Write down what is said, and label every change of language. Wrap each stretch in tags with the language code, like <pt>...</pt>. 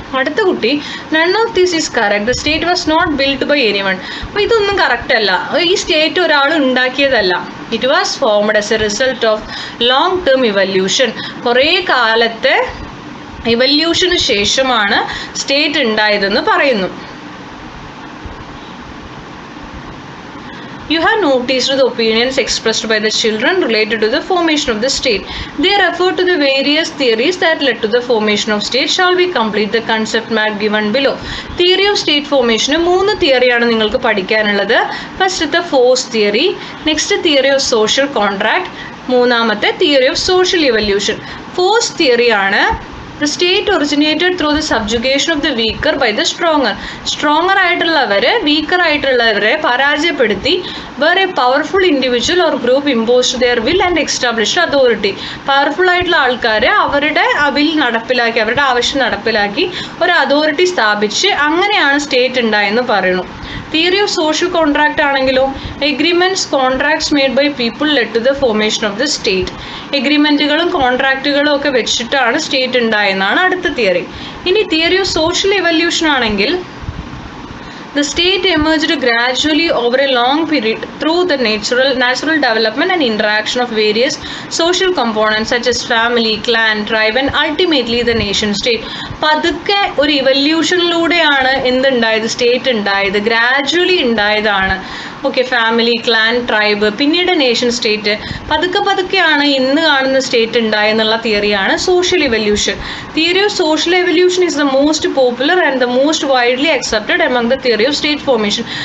<ml>അടുത്ത കുട്ടി</ml> <en>None of this is correct, the state was not build by anyone.</en> <ml>അപ്പോൾ ഇതൊന്നും കറക്റ്റ് അല്ല, ഈ സ്റ്റേറ്റ് ഒരാൾ ഉണ്ടാക്കിയതല്ല.</ml> <en>It was formed as a result of long term evolution.</en> <ml>കുറേ കാലത്തെ ഇവല്യൂഷന് ശേഷമാണ് സ്റ്റേറ്റ് ഉണ്ടായതെന്ന് പറയുന്നു.</ml> <en>You have noticed the opinions expressed by the children related to the formation of the state. They refer to the various theories that led to the formation of state. Shall we complete the concept map given below? Theory of state formation</en> <ml>3 തിയറിയാണ് നിങ്ങൾക്ക് പഠിക്കാനുള്ളത്. ഫസ്റ്റത്തെ force theory, next theory of social contract, മൂന്നാമത്തെ theory of social evolution.</ml> <en>Force തിയറിയാണ് The state originated through the subjugation of the weaker by the stronger. Stronger</en> <ml>ആയിട്ടുള്ളവരെ weaker ആയിട്ടുള്ളവരെ പരാജയപ്പെടുത്തി</ml> <en>where a powerful individual or group imposed their will and established authority.</en> <ml>Powerful ആയിട്ടുള്ള ആൾക്കാർ അവരുടെ will നടപ്പിലാക്കി, അവരുടെ ആവശ്യം നടപ്പിലാക്കി ഒരു authority സ്ഥാപിച്ച് അങ്ങനെയാണ് സ്റ്റേറ്റ് ഉണ്ടായെന്ന് പറയുന്നു.</ml> <en>Theory of social contract ആണെങ്കിലോ agreements contracts made by people led to the formation of the state.</en> <ml>എഗ്രിമെന്റുകളും കോൺട്രാക്റ്റുകളും ഒക്കെ വെച്ചിട്ടാണ് സ്റ്റേറ്റ് ഉണ്ടായെന്നാണ് അടുത്ത തിയറി.</ml> <en>ഇനി theory of social evolution ആണെങ്കിൽ the state emerged gradually over a long period through the natural development and interaction of various social components such as family, clan, tribe and ultimately the nation state.</en> <ml>പതുക്കെ ഒരു ഇവല്യൂഷനിലൂടെയാണ് എന്തുണ്ടായത്, state ഉണ്ടായത്, gradually ഉണ്ടായതാണ്. Okay, family, clan, tribe, പിന്നീട് nation state, പതുക്കെയാണ് ഇന്ന് കാണുന്ന state ഉണ്ടായെന്നുള്ള തിയറിയാണ് social evolution.</ml> <en>Theory of social evolution is the most popular and the most widely accepted among the theory of state formation.</en>